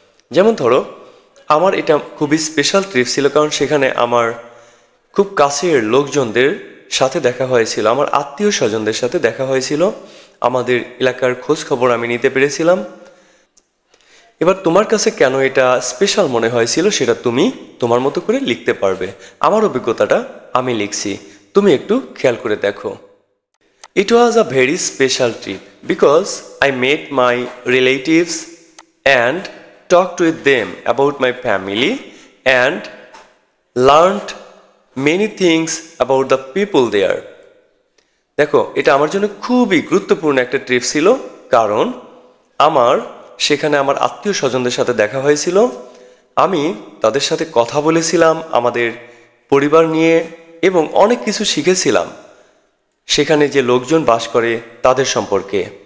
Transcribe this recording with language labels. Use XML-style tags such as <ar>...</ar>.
<bn>যেমন ধরো আমার এটা খুবই স্পেশাল ট্রিপ ছিল কারণ সেখানে আমার খুব কাছের লোকজনদের সাথে দেখা হয়েছিল, আমার আত্মীয় স্বজনদের সাথে দেখা হয়েছিল, আমাদের এলাকার খোঁজ খবর আমি নিতে পেরেছিলাম। এবার তোমার কাছে কেন এটা স্পেশাল মনে হয়েছিল সেটা তুমি তোমার মতো করে লিখতে পারবে। আমার অভিজ্ঞতাটা আমি লিখছি, তুমি একটু খেয়াল করে দেখো।</bn> <en>It was a very special trip because I met my relatives and talked with them about my family and learned many things about the people there.</en> <bn>দেখো এটা আমার জন্য খুবই গুরুত্বপূর্ণ একটা ট্রিপ ছিল কারণ আমার সেখানে আমার আত্মীয় স্বজনদের সাথে দেখা হয়েছিল, আমি তাদের সাথে কথা বলেছিলাম আমাদের পরিবার নিয়ে এবং অনেক কিছু শিখেছিলাম সেখানে যে লোকজন বাস করে তাদের সম্পর্কে।</bn>